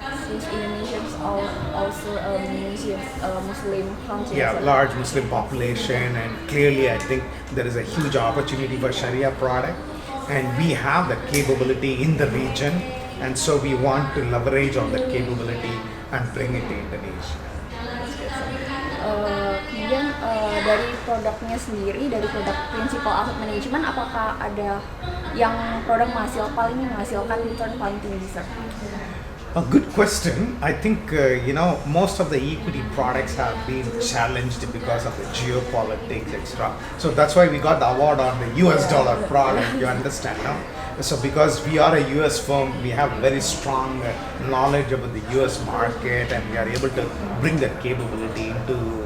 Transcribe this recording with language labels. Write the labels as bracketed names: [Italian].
[English] Since Indonesia is also a Muslim country. Yeah, large Muslim population, and clearly I think there is a huge opportunity for Sharia product, and we have the capability in the region, and so we want to leverage on that capability and bring it to Indonesia. [Indonesian] Kemudian dari produknya sendiri, dari produk Principal Asset Management, apakah ada yang produk paling menghasilkan return paling tinggi, sir? [English] A good question. I think most of the equity products have been challenged because of the geopolitics, etc. So that's why we got the award on the US dollar product. You understand, no? So because we are a US firm, we have very strong knowledge about the US market, and we are able to bring that capability into